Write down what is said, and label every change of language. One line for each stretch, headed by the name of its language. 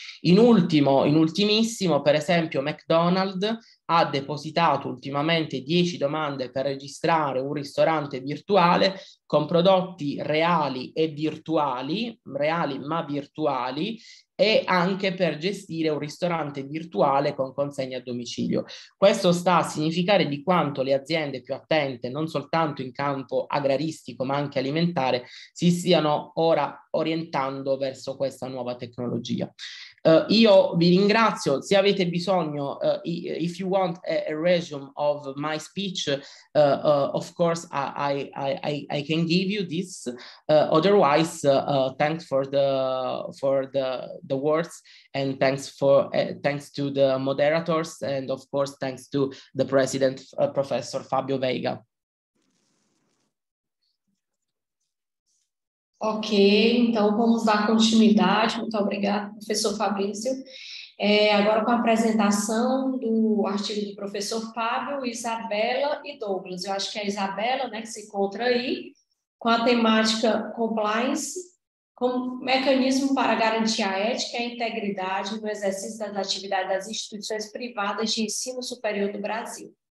Italian: In ultimissimo, per esempio, McDonald's ha depositato ultimamente 10 domande per registrare un ristorante virtuale con prodotti reali e virtuali, reali ma virtuali, e anche per gestire un ristorante virtuale con consegna a domicilio. Questo sta a significare di quanto le aziende più attente, non soltanto in campo agraristico ma anche alimentare, si stiano ora orientando verso questa nuova tecnologia. Io vi ringrazio. Se avete bisogno,
English: if you want a resume of my speech, of course I can give you this. Otherwise, thanks for the words, and thanks to the moderators, and of course thanks to the president, Professor Fabio Veiga.
Portuguese: Ok, então vamos dar continuidade. Muito obrigada, professor Fabrício. Agora com a apresentação do artigo do professor Fábio, Isabela e Douglas. Eu acho que é a Isabela, né, que se encontra aí, com a temática Compliance, como mecanismo para garantir a ética e a integridade no exercício das atividades das instituições privadas de ensino superior do Brasil.